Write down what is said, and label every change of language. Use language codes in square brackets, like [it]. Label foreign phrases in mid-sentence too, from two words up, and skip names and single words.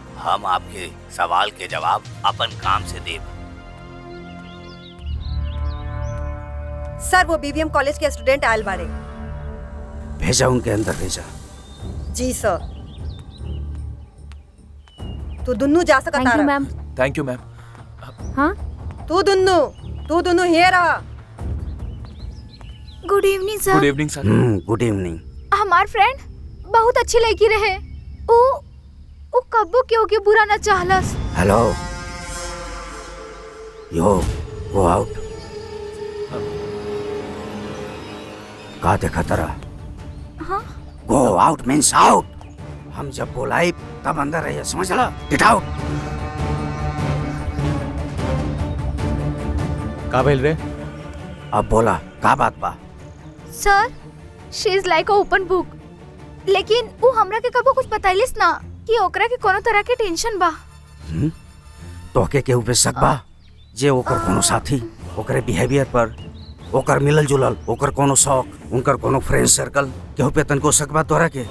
[bho] हम आपके सवाल के जवाब अपन काम से देब। सर वो बीवीएम कॉलेज के स्टूडेंट आयल बाड़े। भेजा उनके अंदर भेजा। जी सर। तू दुन्नू जा सकता [en] Thank you ma'am. Thank you ma'am. [bho] हाँ तू दुन्नू हियर आ। [en] Good evening sir. Good evening sir. Good evening. [bho] हमार फ्रेंड बहुत अच्छी लड़की रहे। ओ कब्बो क्यों के बुरा न चाहलस। [en] Hello yo go out. [bho] का देखा तरा? हाँ? [en] Go out means out. [bho] हम जब बोलाई तब अंदर रहिए, समझ ला? [en] Get out. [bho] का भेल रे? अब बोला का बात बा? [en] सर, She is like a open book. [bho] लेकिन वो हमरा के कबो कुछ बताइलिस ना कि ओकरा के कोनो तरह के टेंशन बा। तोहके केहू पे शक बा जे ओकर कोनो साथी, ओकरे बिहेवियर पर, ओकर मिलल जुलल, ओकर कोनो शौक, उनकर कोनो [en] friend circle, [bho] केहू पे तनको शक बा तोहरा के?